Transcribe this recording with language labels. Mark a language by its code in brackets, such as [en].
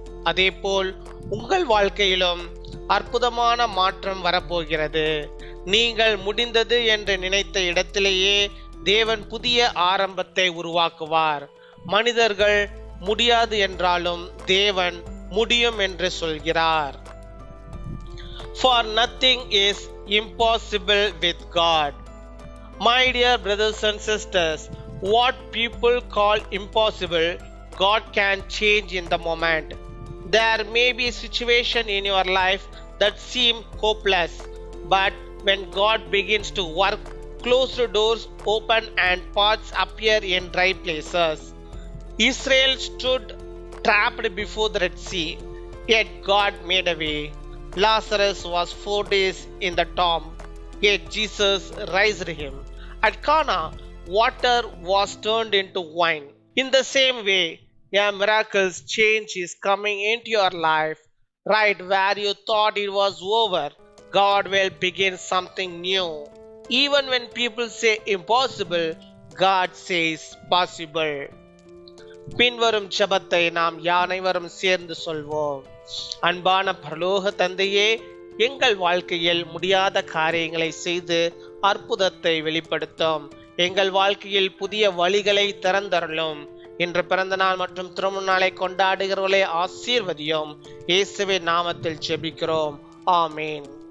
[ta] அதேபோல் உங்கள் வாழ்க்கையிலும் அற்புதமான மாற்றம் வரப்போகிறது. நீங்கள் முடிந்தது என்று நினைத்த இடத்திலேயே தேவன் புதிய ஆரம்பத்தை உருவாக்குவார். மனிதர்கள் முடியாது என்றாலும் தேவன் முடியும் என்று சொல்கிறார். [en] For nothing is impossible with God. My dear brothers and sisters, what people call impossible, God can change in the moment. There may be a situation in your life that seem hopeless, but when God begins to work, closed doors open and paths appear in dry places. Israel stood trapped before the Red Sea, yet God made a way. Lazarus was 4 days in the tomb, yet Jesus raised him. At Cana, water was turned into wine. In the same way, a miraculous change is coming into your life. Right where you thought it was over, God will begin something new. Even when people say impossible, God says possible. [ta] பின்வரும் ஜெபத்தை நாம் அனைவரும் சேர்ந்து சொல்வோம். அன்பான பரலோக தந்தையே, எங்கள் வாழ்க்கையில் முடியாத காரியங்களை செய்து அற்புதத்தை வெளிப்படுத்தும். எங்கள் வாழ்க்கையில் புதிய வழிகளை திறந்தருளும். இன்று பிறந்த நாள் மற்றும் திருமண நாளை கொண்டாடுகிறவர்களை ஆசீர்வதியும். இயேசுவின் நாமத்தில் ஜெபிக்கிறோம். ஆமீன்.